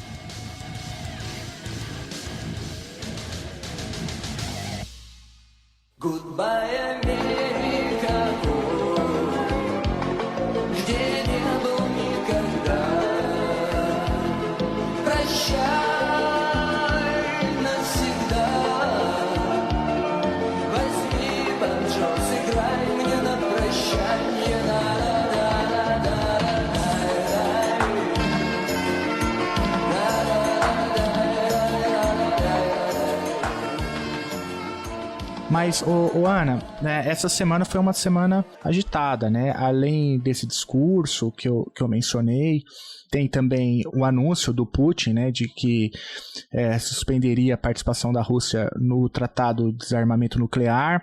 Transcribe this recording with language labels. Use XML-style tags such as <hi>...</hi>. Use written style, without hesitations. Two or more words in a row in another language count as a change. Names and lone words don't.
<en>Goodbye, America,</en> <ru>где не был никогда. Прощай навсегда. Возьми банджо, сыграй мне на прощанье.</ru> <pt>Mas, Ana, né, essa semana foi uma semana agitada, né? Além desse discurso que eu mencionei, tem também o anúncio do Putin, né, de que suspenderia a participação da Rússia no Tratado de Desarmamento Nuclear.</pt>